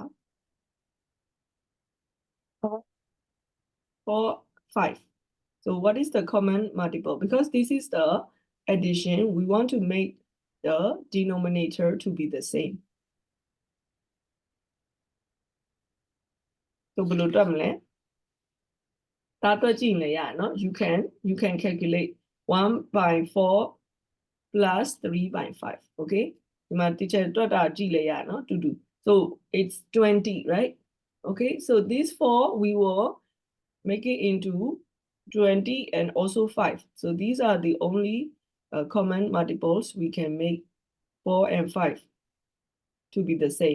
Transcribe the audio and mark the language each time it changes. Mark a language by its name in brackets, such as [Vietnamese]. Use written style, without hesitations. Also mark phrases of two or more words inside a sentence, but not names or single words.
[English] 4, 5. So what is the common multiple? Because this is the addition, we want to make the denominator to be the same. [Burmese] So ဘယ်လိုတွက်မလဲ? ဒါတွက်ကြည့်နေရနော် [English] you can calculate 1 by 4 plus 3 by 5. [Burmese] Okay, ဒီမှာ teacher တွက်တာကြည့်လေရနော် တူတူ [English] so it's 20, right? Okay, so these 4 we will make it into 20 and also 5. So these are the only common multiples we can make 4 and 5 to be the same.